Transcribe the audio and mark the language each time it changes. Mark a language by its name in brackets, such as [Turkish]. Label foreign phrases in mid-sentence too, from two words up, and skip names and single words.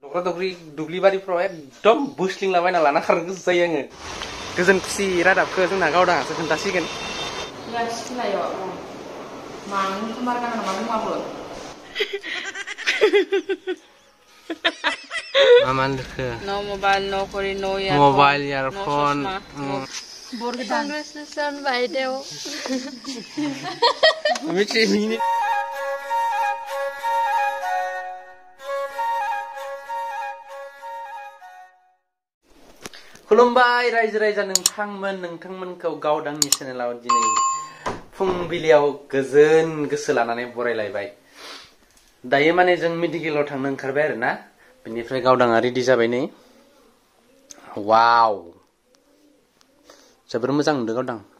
[Bodo] दख्ला दख्रि दुब्लि बारिफ्राव एकदम बोस्लिंलाबायना लाना खारनो गोसो जायो आङो गोजोन खुसि रादाबखौ जोंना गावदाङासो खोन्थासिगोन मा लोखो [English] no mobile no kori no earphone mobile earphone congratulations by Deo [Bodo] मिथिनि खुलुमबाय रायजो राजा नोंथांमोनखौ गावदांनि चेनेलाव दिनै फुंबिलियाव गोजोन गोसो लानानै बरायलायबाय दायो माने जों मेडिकेलाव थांनो ओंखारबाय आरो ना बेनिफ्राय गावदाङा रेडि जाबाय नै वाव जोबोर मोजां नुदों गावदां